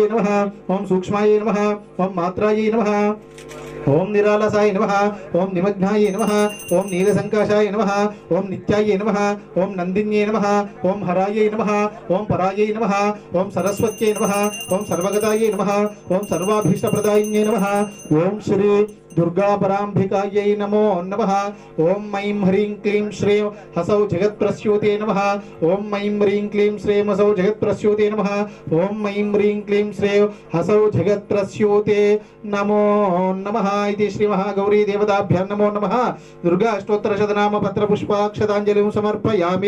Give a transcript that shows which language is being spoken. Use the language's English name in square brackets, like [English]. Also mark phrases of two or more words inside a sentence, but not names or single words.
[Sanskrit] నమః ఓం సూక్ష్మాయ నమః ఓం మాత్రాయ నమః ఓం నిరాలసాయ నమః ఓం నిమగ్నాయ నమః ఓం నీలసంకాశాయ నమః ఓం నిత్యాయ నమః ఓం నందిన్యే నమః ఓం హరాయ నమః ఓం పరాయ నమః ఓం సరస్వత్యై నమః ఓం సర్వగతాయ నమః ఓం సర్వాభీష్టప్రదాయిన్యే నమః ఓం శ్రీ दुर्गापराम्भिकायै नमो नमः ओम ऐं ह्रीं क्लीं श्रीं हसौ जगत्प्रस्यूते नमः ओम ऐं ह्रीं क्लीं श्रीं हसौ जगत्प्रस्यूते नमः ओम ऐं ह्रीं क्लीं श्रीं हसौ जगत्प्रस्यूते नमो नमः इति श्री महागौरी देवताभ्यां नमो नमः दुर्गा अष्टोत्तरशतनाम पत्रपुष्पाक्षताञ्जलिं समर्पयामि